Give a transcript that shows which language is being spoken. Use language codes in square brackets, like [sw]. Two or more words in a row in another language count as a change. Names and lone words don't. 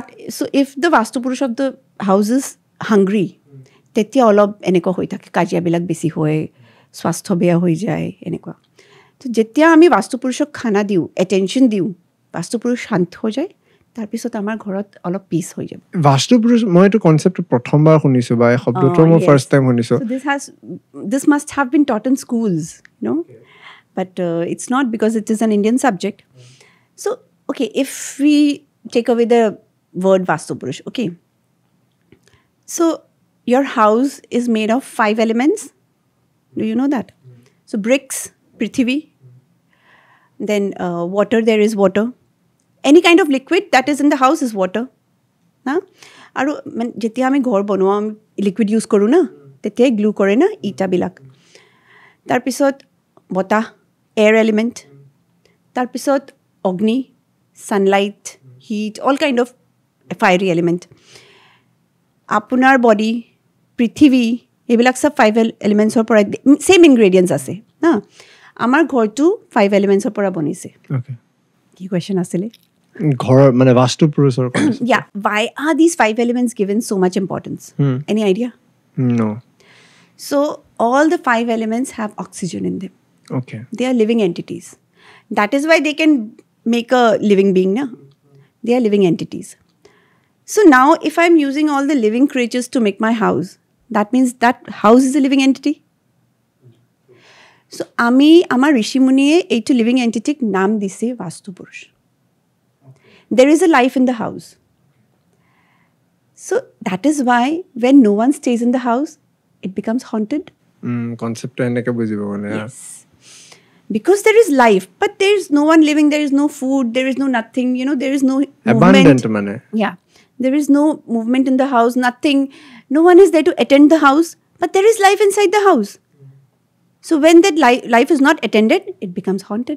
[en] so if the Vastu Purush of the house is hungry, [as] তেতিয়া অলপ এনেকুৱা হৈ থাকে, কাজিয়াবিলাক বেছি হয়, স্বাস্থ্য বেয়া হৈ যায়, এনেকুৱা। তো যেতিয়া আমি বাস্তু পুৰুষক খানা দিওঁ, এটেনশ্যন দিওঁ, বাস্তু পুৰুষ শান্ত হৈ যায়, তাৰপিছত আমাৰ ঘৰত অলপ পিচ হৈ যাব। বাস্তু পুৰুষ, মই এইটো কনচেপ্টটো প্ৰথমবাৰ শুনিছোঁ, বা এই শব্দটো মই [en] first time [as] শুনিছোঁ। [en] This must have been taught in schools, but it's not, because it is an Indian subject. So, okay, if we take away the word Vastu Purush, okay. So, your house is made of 5 elements. Do you know that? So, bricks, Prithvi. Then water, there is water. Any kind of liquid that is in the house is water. [as] আৰু যেতিয়া আমি ঘৰ বনোৱা, আমি [en] liquid use [as] কৰোঁ না, তেতিয়াই গ্লু কৰে না ইটাবিলাক। তাৰপিছত বতাহ, [en] air element. [as] তাৰপিছত অগ্নি, [en] sunlight, heat, all kind of fiery element. [as] আপোনাৰ বডি, পৃথিৱী, এইবিলাক চব 5 এলিমেণ্টছৰ পৰা, [en] same ingredients [as] আছে হা। আমাৰ ঘৰটো 5 এলিমেণ্টছৰ পৰা বনিছে। কি কুৱেশ্যন আছিলে? ঘৰৰ মানে বাস্তু পুৰুষৰ কাৰণে। [en] Yeah, why are these 5 elements given so much importance? Any idea? No. So all the 5 elements have oxygen in them. Okay. They are living entities. That is why they can make a living being, na? They are living entities. So now if I'm using all the living creatures to make my house, that means that house is a living entity. [as] So আমাৰ ঋষি মুনিয়ে এইটো [en] living entity [as] নাম দিছে Vastu Purush. [en] There is a life in the house. So that is why when no one stays in the house, it becomes haunted. [as] Concept এনেকে বুজিব মানে. [en] Yes. Because there is life, but there is no one living, there is no food, there is no nothing, there is no [as] abundant mane. [en] Yeah. There is no movement in the house, nothing. No one is there to attend the house, but there is life inside the house. So when that life is not attended, it becomes haunted.